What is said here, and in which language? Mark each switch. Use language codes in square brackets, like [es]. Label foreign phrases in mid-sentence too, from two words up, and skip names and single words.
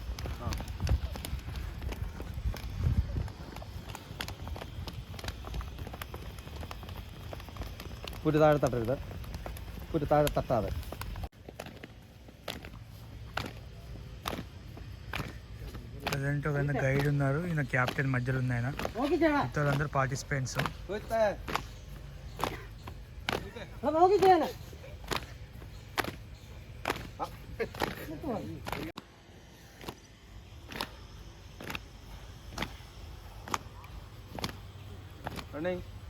[ml] ആ പുരി താഴെ തട്ടരുത്, പുരി താഴെ തട്ടാതെ. [te] ప్రజెంట్ ఒక గైడ్ ఉన్నారు, ఈయన క్యాప్టెన్ మధ్యలో ఉంది. ఆయన అందరూ పార్టిసిపెంట్స్. [en] Running.